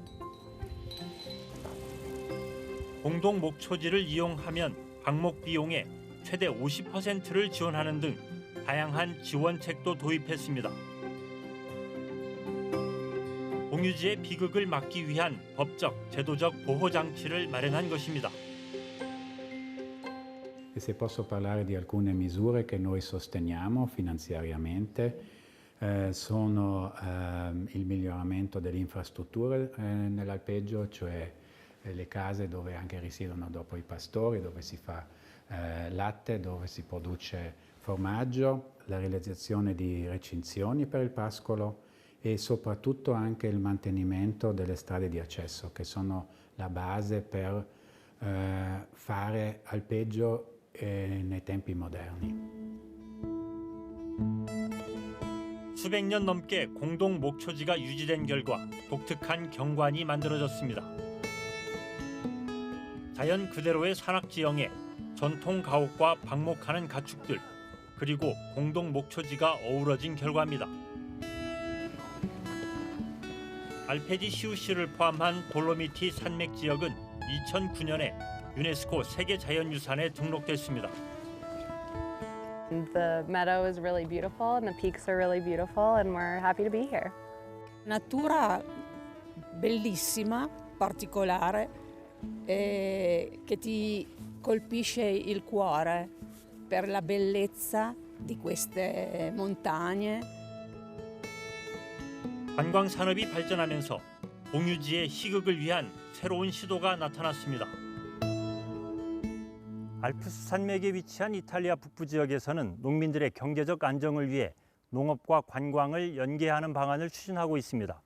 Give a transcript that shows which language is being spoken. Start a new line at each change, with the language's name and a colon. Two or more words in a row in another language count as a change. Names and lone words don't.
Korean: 공동 목초지를 이용하면 방목 비용의 최대 50%를 지원하는 등 다양한 지원책도 도입했습니다. 공유지의 비극을 막기 위한 법적, 제도적 보호 장치를 마련한 것입니다.
Italian: E se posso parlare di alcune misure che noi sosteniamo finanziariamente, sono il miglioramento delle infrastrutture nell'alpeggio, cioè le case dove anche risiedono dopo i pastori, dove si fa latte, dove si produce formaggio, la realizzazione di recinzioni per il pascolo e soprattutto anche il mantenimento delle strade di accesso, che sono la base per fare alpeggio nei tempi moderni.
Korean: 수백 년 넘게 공동 목초지가 유지된 결과 독특한 경관이 만들어졌습니다. 자연 그대로의 산악지형에 전통 가옥과 방목하는 가축들, 그리고 공동 목초지가 어우러진 결과입니다. 알페지 시우시를 포함한 돌로미티 산맥 지역은 2009년에 유네스코 세계자연유산에 등록됐습니다.
English: The meadow is really beautiful and the peaks are really beautiful and we're happy to be here.
Italian: Natura bellissima, particolare, che ti colpisce il cuore per la bellezza di queste montagne.
Korean: 관광 산업이 발전하면서 공유지의 희극을 위한 새로운 시도가 나타났습니다. 알프스 산맥에 위치한 이탈리아 북부 지역에서는 농민들의 경제적 안정을 위해 농업과 관광을 연계하는 방안을 추진하고 있습니다.